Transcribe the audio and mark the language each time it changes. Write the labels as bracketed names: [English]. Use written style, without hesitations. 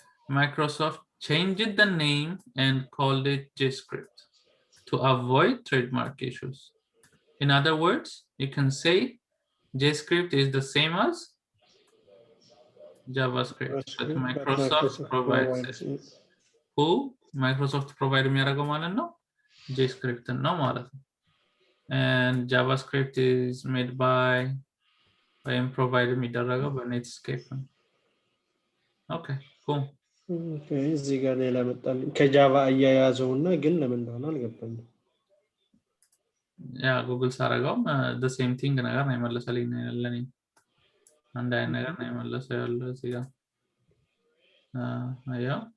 [English] Microsoft changed the name and called it Jscript to avoid trademark issues. In other words, you can say Jscript is the same as JavaScript, but Microsoft provides it. [Amharic] Who Microsoft provide የሚያደርገው ማለት ነው Jscript ነው ማለት ነው. [English] And JavaScript is made by provided የሚደረገው በNetscape. Okay, cool. [Amharic] Okay, እዚህ ጋር ሌላ መጣልኝ ከጃቫ አያያዘውና ግን ለምን እንደሆነ አልገባኝም። ያ ጉግል ሳረጋው the same thing ነገር ነው የመለሰልኝ ለኔ አንድ አይነት ነገር ነው የመለሰው ያለው እዚህ ጋር አያ